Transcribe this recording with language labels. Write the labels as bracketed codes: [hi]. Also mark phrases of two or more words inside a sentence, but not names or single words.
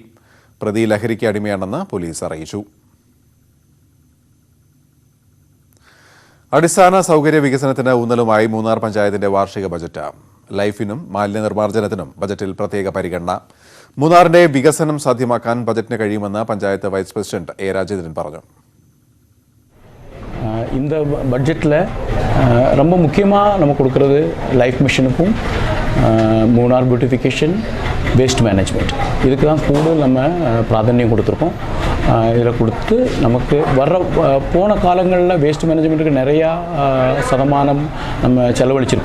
[ml] പ്രതി ലഹരിക്ക് അടിമയാണെന്ന് പോലീസ് അറിയിച്ചു. അടിസ്ഥാന സൗകര്യ വികസനത്തിന് ഊന്നലുമായി മൂന്നാർ പഞ്ചായത്തിന്റെ വാർഷിക ബജറ്റ്. ലൈഫിനും മാലിന്യ നിർമ്മാർജ്ജനത്തിനും ബജറ്റിൽ പ്രത്യേക പരിഗണന. മൂന്നാറിന്റെ വികസനം സാധ്യമാക്കാൻ ബജറ്റിന് കഴിയുമെന്ന് പഞ്ചായത്ത് വൈസ് പ്രസിഡന്റ് A. രാജേന്ദ്രൻ പറഞ്ഞു. [ta] இந்த பட்ஜெட்டில் ரொம்ப முக்கியமாக நம்ம கொடுக்குறது லைஃப் மிஷனுக்கும் மூணார் [en] beautification waste management [ta] இதுக்கு தான் கூடுதல் நம்ம பிராதானியம் கொடுத்துருக்கோம். இதில் கொடுத்து நமக்கு வர்ற போன காலங்களில் வேஸ்ட் மேனேஜ்மெண்ட்டுக்கு நிறையா சதமானம் நம்ம செலவழிச்சிருக்கோம்.